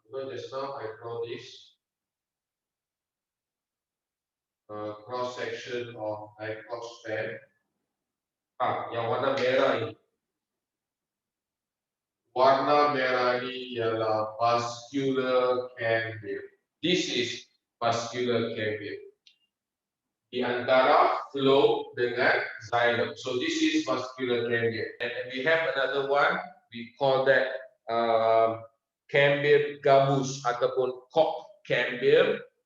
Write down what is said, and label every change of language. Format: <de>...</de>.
<en>Just now I draw this cross section of hyposphere.</en> <ms>Yang warna merah ini. Warna merah ini ialah vascular cambium.</ms> <en>This is vascular cambium.</en> <ms>Di antara flow dengan xylem.</ms> <en>So this is vascular cambium. And we have another one. We call that</en> <ms>cambium gabus ataupun</ms> <en>cork cambium.</en>